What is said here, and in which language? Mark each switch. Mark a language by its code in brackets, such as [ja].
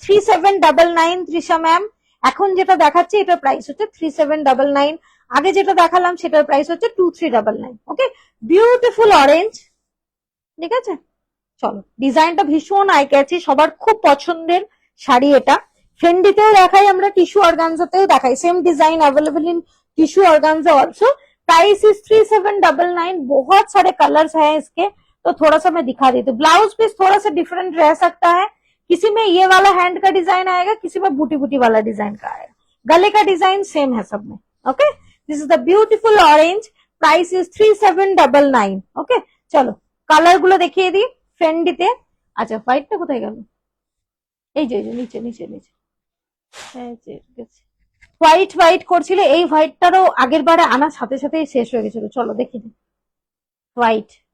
[bn] 3799 Trisha ma'am. এখন যেটা দেখাচ্ছি এটার প্রাইস হচ্ছে 3799। আগে যেটা দেখালাম সেটার প্রাইস হচ্ছে 2399। ওকে, বিউটিফুল অরেঞ্জ। ঠিক আছে, চলো ডিজাইনটা ভীষণ আই ক্যাচি, সবার খুব পছন্দের শাড়ি এটা। ফেন্ডিতেও দেখাই আমরা, টিস্যু অর্গানজাতেও দেখাই, [en] Same design available in tissue organza also. [hi] Price is 3799। बहुत सारे कलर्स हैं इसके, तो थोड़ा सा मैं दिखा देती हूँ। ब्लाउज पीस थोड़ा सा डिफरेंट रह सकता है, किसी में ये वाला हैंड का डिजाइन आएगा, किसी में बूटी बूटी वाला डिजाइन का आएगा, गले का डिजाइन सेम है सब में। [en] Okay, this is the beautiful orange. Price is 3799। [hi] Okay, चलो [bn] কালার গুলো দেখিয়ে দিই ফেন্ডিতে। আচ্ছা হোয়াইটটা কোথায় গেল? এই যে নিচে নিচে নিচে হোয়াইট হোয়াইট করছিল, এই হোয়াইটটারও আগের বারে আনার সাথে সাথেই শেষ হয়ে গেছিল। চলো দেখি হোয়াইট।